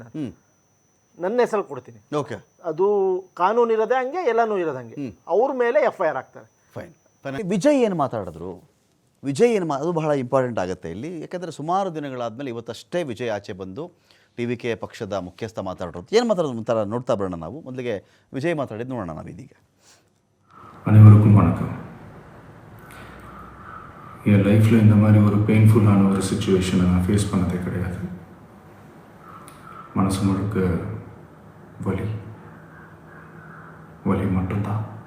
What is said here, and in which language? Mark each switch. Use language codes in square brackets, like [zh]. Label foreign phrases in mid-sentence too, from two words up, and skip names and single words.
[kn] ನಾನು ನನ್ನ ಹೆಸರು ಕೊಡ್ತೀನಿ. ಅದು ಕಾನೂನು ಇರೋದೇ ಹಂಗೆ, ಎಲ್ಲನೂ ಇರೋದಂಗೆ. ಅವ್ರ ಮೇಲೆ FIR ಆಗ್ತಾರೆ. ವಿಜಯ್ ಏನು ಮಾತಾಡಿದ್ರು? ವಿಜಯ್ ಅದು ಬಹಳ ಇಂಪಾರ್ಟೆಂಟ್ ಆಗುತ್ತೆ ಇಲ್ಲಿ. ಯಾಕಂದರೆ ಸುಮಾರು ದಿನಗಳಾದಮೇಲೆ ಇವತ್ತಷ್ಟೇ ವಿಜಯ್ ಆಚೆ ಬಂದು TVK ಪಕ್ಷದ ಮುಖ್ಯಸ್ಥ ಮಾತಾಡೋದು. ಏನು ಮಾತಾಡೋದು ಒಂಥರ ನೋಡ್ತಾ ಬರೋಣ ನಾವು. ಮೊದಲಿಗೆ ವಿಜಯ್ ಮಾತಾಡಿದ್ದು ನೋಡೋಣ ನಾವು ಇದೀಗ. [ta] அனைவருக்கும் வணக்கம். என் லைஃப்பில் இந்த மாதிரி ஒரு பெயின்ஃபுல்லான ஒரு சுச்சுவேஷனை நான் ஃபேஸ் பண்ணதே கிடையாது. மனசு முழுக்க வலி மட்டும்தான்.